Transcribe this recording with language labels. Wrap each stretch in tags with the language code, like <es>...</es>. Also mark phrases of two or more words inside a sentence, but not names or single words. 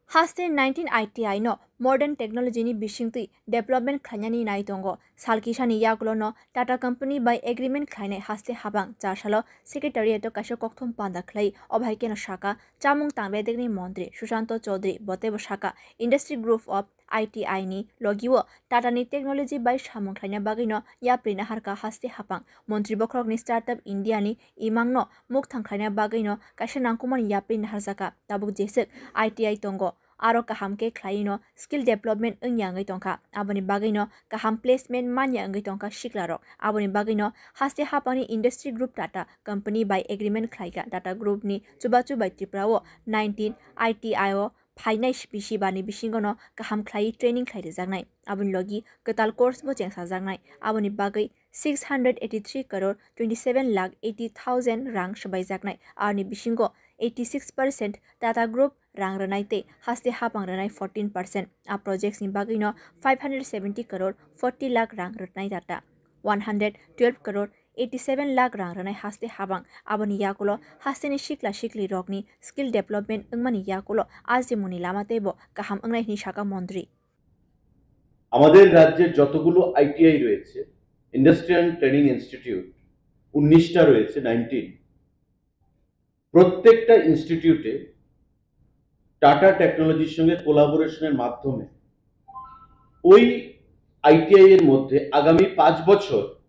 <trp>Haste 19 ITI no</trp> <en>modern technology</en> <trp>ni bisingtui development khanyani nai tongo salkishani yagulo no Tata company by agreement khaine haste habang charsalo secretariat kaisho kokthom panda khlai obhaike no shaka chamung tangbe degni mantri Sushanto Chaudhary botebo shaka</trp> <en>industry group</en> <trp>of ITI ni logiwo Tata ni technology by samung khlaina bagino yaprina harka haste habang mantri bokrok ni startup India ni imang no muk thangkhlaina bagino kaisha nangkuman yaprina harzaka tabuk jesek ITI tongo aro kaham ke khlaino skill development ungyangai tongka aboni bagino kaham placement manya angai tongka shiklaro aboni bagino haste hapani</trp> <en>industry group</en> <trp>Tata company by agreement khlaiga Tata group ni chubachu by Tripura 19 ITIO phainai spisi bani bisingono kaham khlai training khlai jagnai aboni logi katal course bo chengsa jagnai aboni bagai 683 crore 27 lakh 80,000 rang shabai jagnai arni bisingo 86% Tata group rang ranai te haste hapang ranai 14% a projects ni bagino 570 crore 40 lakh rang ranai Tata 112 crore 87 lakh rang ranai haste habang aboni yakulo haste ni shikli rokni</trp> <en>skill development</en> <trp>ungmani yakulo azimuni lama tebo kaham ungnai ni shaka মন্ত্রী</trp> <bn>আমাদের রাজ্যের যতগুলো আইটিআই রয়েছে</bn> <en>industrial training institute</en> <bn>19টা রয়েছে 19 প্রত্যেকটা ইনস্টিটিউটে টাটা টেকনোলজির সঙ্গে কোলাবোরেশনের মাধ্যমে ওই আইটিআই এর মধ্যে আগামী 5 বছর</bn>